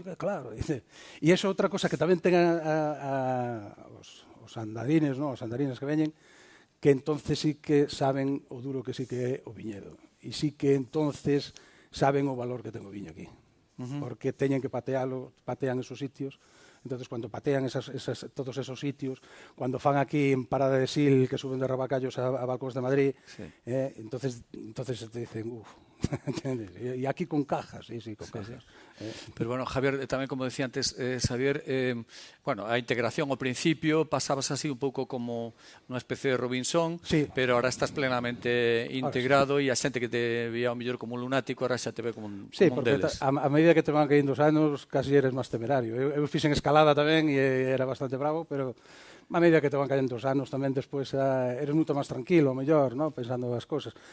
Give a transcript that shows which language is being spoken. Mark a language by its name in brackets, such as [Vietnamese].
[Galician] Claro, e iso é outra cosa que tamén ten os andarines, no? Os andarines que veñen, que entonces sí que saben o duro que sí que é o viñedo. E sí que entonces saben o valor que ten o viño aquí. Porque teñen que patealo, patean esos sitios. Entonces, cuando patean todos esos sitios, cuando fan aquí en Parada de Sil, que suben de Rabacallos a Balcós de Madrid, sí. [Spanish] Entonces te dicen, uff, ¿entiendes? Y aquí con cajas, sí, con cajas. Sí. [Galician] Pero bueno, Javier, tamén como decía antes, Xavier, bueno, a integración ao principio pasabas así un pouco como unha especie de Robinson, sí. Pero ahora estás plenamente integrado e a xente que te veía ao mellor como un lunático, ahora xa te ve como un, sí, como un deles. Sí, porque a medida que te van caindo os anos, casi eres máis temerario. Eu fixen escalada tamén e era bastante bravo, pero a medida que te van caindo os anos tamén despois eres moito máis tranquilo, mellor, ¿no? Pensando as cousas.